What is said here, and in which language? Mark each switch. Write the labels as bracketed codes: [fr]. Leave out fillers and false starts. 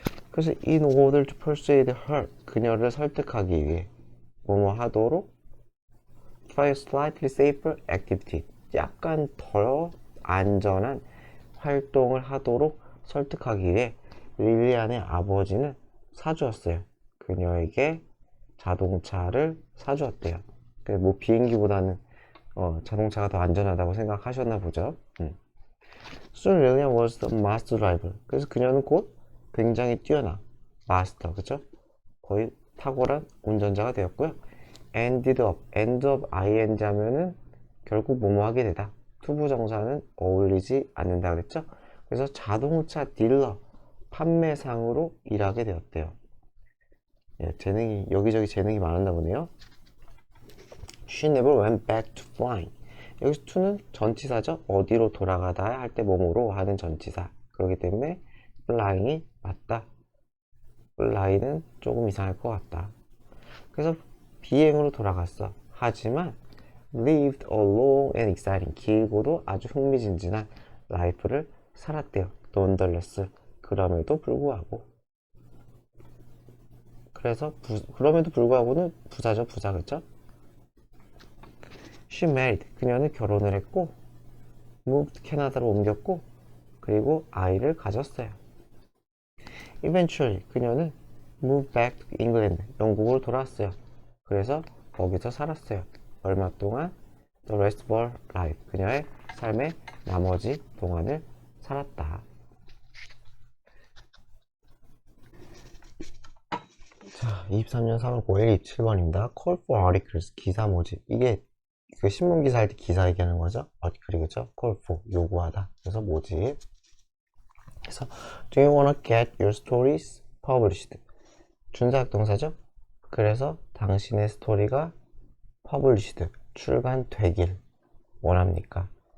[ko] 그래서 [en] in order to persuade her [ko] 그녀를 설득하기 위해 뭐뭐 하도록 [en] try a slightly safer activity [ko] 약간 더 안전한 활동을 하도록 설득하기 위해 릴리안의 아버지는 사주었어요. 그녀에게 자동차를 사주었대요. 뭐 비행기보다는 자동차가 더 안전하다고 생각하셨나 보죠. [en] Soon Lillian was the master driver. [ko] 그래서 그녀는 곧 굉장히 뛰어난 마스터, 그쵸? 거의 탁월한 운전자가 되었고요. end up ing 하면은 결국 뭐뭐 하게 되다. 투부정사는 어울리지 않는다 그랬죠? 그래서 자동차 딜러, 판매상으로 일하게 되었대요. 예, 여기저기 재능이 많았나 보네요. [en] She never went back to flying. [ko] 여기서 to는 전치사죠. 어디로 돌아가다 할 때 뭐뭐로 하는 전치사. 그렇기 때문에 flying이 맞다. fly는 조금 이상할 것 같다. 그래서 비행으로 돌아갔어. 하지만 [en] lived a long and exciting [ko] 길고도 아주 흥미진진한 라이프를 살았대요. nonetheless 그럼에도 불구하고. 그래서 그럼에도 불구하고는 부사죠. 부사 그쵸? [en] She married [ko] 그녀는 결혼을 했고 moved 캐나다로 옮겼고 그리고 아이를 가졌어요. [en] Eventually [ko] 그녀는 [en] moved back to England [ko] 영국으로 돌아왔어요. 그래서 거기서 살았어요. 얼마 동안? [en] The rest of her life [ko] 그녀의 삶의 나머지 동안을 살았다. 자, 23년 3월 9일 27번입니다. [en] Call for articles [ko] 기사 모집. 이게 그 신문 기사 할 때 기사 얘기하는 거죠. article이죠. [en] Call for [ko] 요구하다. 그래서 모집. 그래서 [en] Do you wanna get your stories published? [ko] 준사역 동사죠. 그래서 당신의 스토리가 published 출간되길 원합니까?